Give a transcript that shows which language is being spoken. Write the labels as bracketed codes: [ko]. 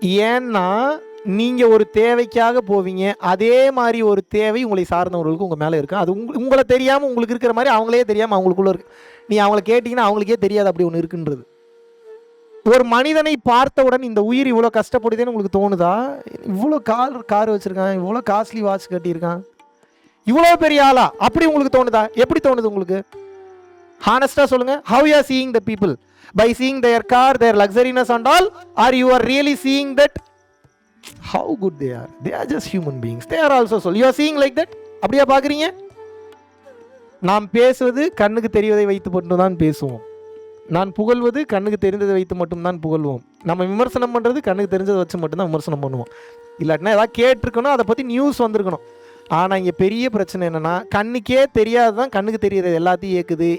[ta] ஏன்னா நீங்க ஒரு தேவைக்காக போவீங்க, அதே மாதிரி ஒரு தேவை உங்களை சார்ந்தவர்களுக்கு உங்க மேல இருக்கு. அது உங்களை தெரியாம உங்களுக்கு இருக்கிற மாதிரி அவங்களே தெரியாம அவங்களுக்குள்ள இருக்கு. நீ அவங்களை கேட்டீங்கன்னா அவங்களுக்கே தெரியாது அப்படி ஒன்று இருக்குன்றது. ஒரு மனிதனை பார்த்தவுடன் இந்த உயிர் இவ்வளோ கஷ்டப்படுதுன்னு உங்களுக்கு தோணுதா? இவ்வளோ கார் வச்சிருக்கான், இவ்வளோ காஸ்ட்லி வாட்ச் கட்டியிருக்கான், இவ்வளோ பெரிய ஆளா அப்படி உங்களுக்கு தோணுதா? எப்படி தோணுது உங்களுக்கு? ஹானஸ்டா சொல்லுங்க. [en] How you are seeing the people? By seeing their car, their luxuriness and all, or you are really seeing that how good they are? They are just human beings. They are also soul. You are seeing like that? [ta] அப்படியே பார்க்குறீங்க? நாம் பேசுவது கண்ணுக்கு தெரிவதை வைத்து மட்டும்தான் பேசுவோம். நான் புகழ்வது கண்ணுக்கு தெரிந்ததை வைத்து மட்டும்தான் புகழ்வோம். நம்ம விமர்சனம் பண்ணுறது கண்ணுக்கு தெரிஞ்சதை வச்சு மட்டும்தான் விமர்சனம் பண்ணுவோம். இல்லாட்டினா ஏதாவது கேட்டிருக்கணும், அதை பற்றி நியூஸ் வந்திருக்கணும். ஆனால் இங்கே பெரிய பிரச்சனை என்னென்னா, கண்ணுக்கே தெரியாது தான் கண்ணுக்கு தெரிகிறது எல்லாத்தையும் இயக்குது.